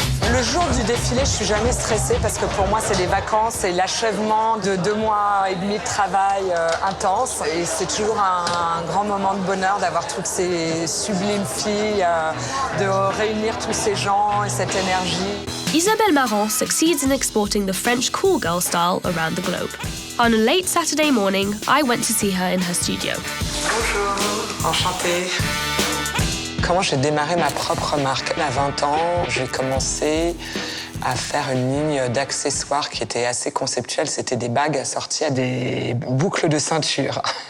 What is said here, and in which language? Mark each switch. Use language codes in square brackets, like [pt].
[fr] Le jour du défilé, je suis jamais stressée parce que pour moi, c'est des vacances, c'est l'achèvement de 2 mois et demi de travail intense. Et c'est toujours un grand moment de bonheur d'avoir toutes ces sublimes filles, de réunir tous ces gens et cette énergie. [en] Isabel Marant succeeds in exporting the French cool girl style around the globe. On a late Saturday morning, I went to see her in her studio. [fr] Bonjour, enchantée. Comment j'ai démarré ma propre marque? À 20 ans, j'ai commencé à faire une ligne d'accessoires qui était assez conceptuelle. C'était des bagues assorties à des boucles de ceinture.